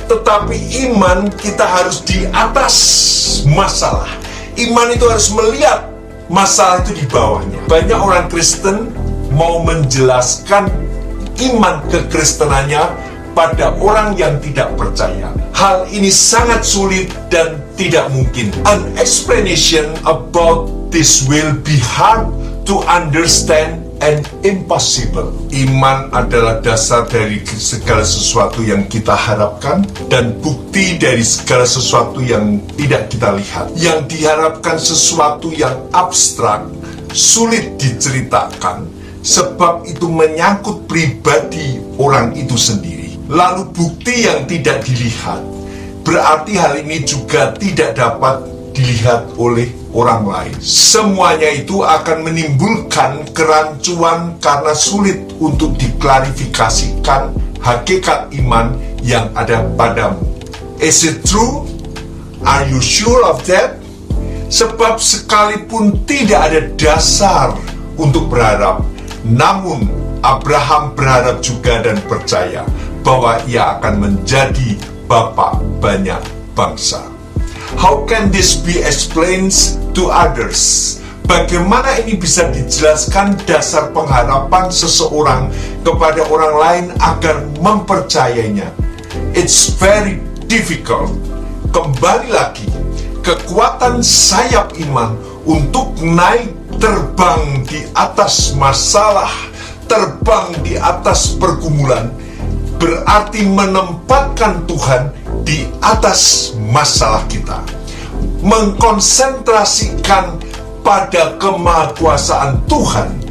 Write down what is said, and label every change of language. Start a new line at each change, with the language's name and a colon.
Indonesian: Tetapi iman kita harus di atas masalah. Iman itu harus melihat masalah itu di bawahnya. Banyak orang Kristen mau menjelaskan iman kekristenannya pada orang yang tidak percaya. Hal ini sangat sulit dan tidak mungkin.
English: An explanation about this will be hard to understand and impossible.
Indonesian: Iman adalah dasar dari segala sesuatu yang kita harapkan dan bukti dari segala sesuatu yang tidak kita lihat. Yang diharapkan sesuatu yang abstrak, sulit diceritakan, sebab itu menyangkut pribadi orang itu sendiri. Lalu bukti yang tidak dilihat, berarti hal ini juga tidak dapat dilihat oleh orang lain. Semuanya itu akan menimbulkan kerancuan karena sulit untuk diklarifikasikan hakikat iman yang ada padamu.
English: Is it true? Are you sure of that?
Indonesian: Sebab sekalipun tidak ada dasar untuk berharap, namun Abraham berharap juga dan percaya bahwa ia akan menjadi bapa banyak bangsa.
English: How can this be explained to others?
Indonesian: Bagaimana ini bisa dijelaskan dasar pengharapan seseorang kepada orang lain agar mempercayainya?
English: It's very difficult.
Indonesian: Kembali lagi, kekuatan sayap iman untuk naik terbang di atas masalah, terbang di atas pergumulan, berarti menempatkan Tuhan di atas masalah kita, mengkonsentrasikan pada kemahakuasaan Tuhan.